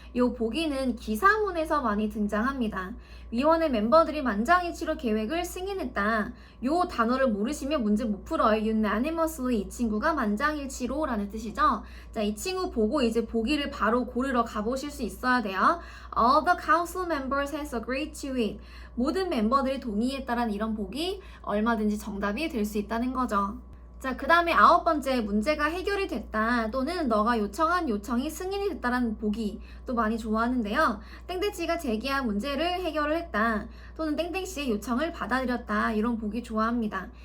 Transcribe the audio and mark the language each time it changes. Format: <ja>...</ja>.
<ko>이 복이는 기사문에서 많이 등장합니다. 위원회 멤버들이 만장일치로 계획을 승인했다. 이 단어를 모르시면 문제 못 풀어요. unanimously, 이 친구가 만장일치로 라는 뜻이죠. 자, 이 친구 보고 이제 보기를 바로 고르러 가보실 수 있어야 돼요.</ko> <en>All the council members has agreed to it.</en> <ko>모든 멤버들이 동의했다라는 이런 복이 얼마든지 정답이 될 수 있다는 거죠. 자, 그 다음에 9번째, 문제가 해결이 됐다 또는 너가 요청한 요청이 승인이 됐다라는 보기 또 많이 좋아하는데요. 땡땡씨가 제기한 문제를 해결을 했다 또는 땡땡씨의 요청을 받아들였다, 이런 보기 좋아합니다.</ko>